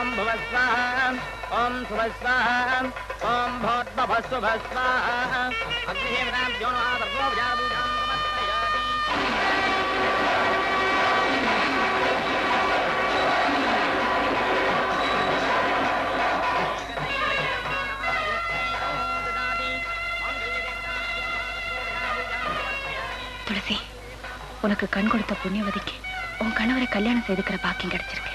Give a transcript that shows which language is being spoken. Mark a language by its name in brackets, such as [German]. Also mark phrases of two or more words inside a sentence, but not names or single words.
[Sanskrit] भुवस्वाहा ओम सुवस्वाहा ओम भूर्भुवस्वाहा अग्निदेवताभ्यो नमः सर्वोपचारपूजां समर्पयामि। [Tamil] துளசி, உனக்கு கண் கொடுத்த புண்ணியவதிக்கு உன் கணவரை கல்யாணம் செய்துக்கிற பாக்கியம் கிடைச்சிருக்கு.